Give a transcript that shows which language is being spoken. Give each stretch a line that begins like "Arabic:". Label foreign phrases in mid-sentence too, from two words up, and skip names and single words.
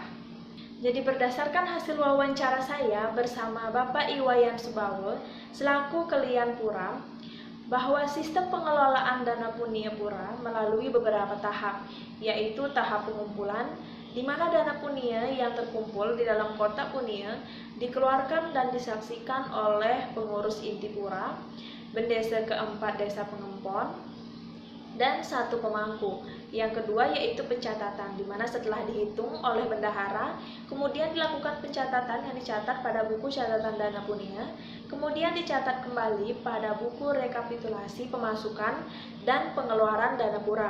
Indonesian: Jadi berdasarkan hasil wawancara saya bersama Bapak Iwayan Subawo selaku Kelian Pura, bahwa sistem pengelolaan dana punia pura melalui beberapa tahap, yaitu tahap pengumpulan, di mana dana punia yang terkumpul di dalam kotak punia dikeluarkan dan disaksikan oleh pengurus inti pura, bendesa keempat desa pengempon, dan satu pemangku. Yang kedua yaitu pencatatan, di mana setelah dihitung oleh bendahara, kemudian dilakukan pencatatan yang dicatat pada buku catatan dana punia, kemudian dicatat kembali pada buku rekapitulasi pemasukan dan pengeluaran dana pura.